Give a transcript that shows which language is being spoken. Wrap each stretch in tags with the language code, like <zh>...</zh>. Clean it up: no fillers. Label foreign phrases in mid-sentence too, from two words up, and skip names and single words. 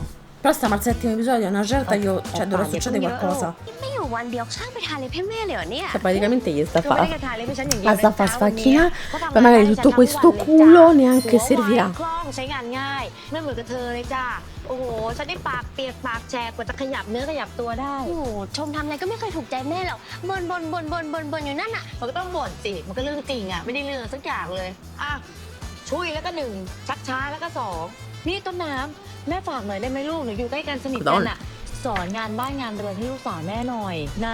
<it>Però stiamo al 7° episodio, una certa che io, cioè dovrà succedere qualcosa.</it> <th>ไม่อยู่วันเดียวช่างไปทาเล็บให้แม่เลยเหรอเนี่ย</th> <it>Cioè praticamente gli sta</it> <th>คือไม่</th> <it>fa</it> <th>ได้กระทาเล็บให้ฉันอย่างเดียว</th> <it>la sta</it> <th>นะ</th> <it>fa</it> <th>จ๊ะวันนี้</th> <it>sfacchinare,</it> <th>เขาทำ</th> <it>poi magari</it> <th>ให้ฉัน</th> <it>tutto</it> <th>ทั้ง</th> <it>questo</it> <th>วันเลย</th> <it>culo</it> <th>จ้ะ</th> <it>neanche</it> <th>หัวไว</th> <it>servirà.</it> <th>คล่องใช้งานง่ายไม่เหมือนกับเธอเลยจ้าโอ้โหฉันได้ปากเปียกปากแฉกกว่าจะขยับเนื้อขยับตัวได้ โอ้โหชมทำอะไรก็ไม่เคยถูกใจแม่หรอกบ่นอยู่นั่นน่ะ มันก็ต้องบ่นสิมันก็เรื่องจริงอ่ะไม่ได้เรื่องสักอย่างเลยอ่ะช่วยแล้วก็หนึ่งชักช้าแล้วก็สองนี่ต้นน้ำแม่ฝากหน่อยได้ไหมลูกหนูอยู่ใกล้กันสนิทกันอ่ะสอนงานบ้านงานเรือนให้ลูกสาวแม่หน่อยนะ</th>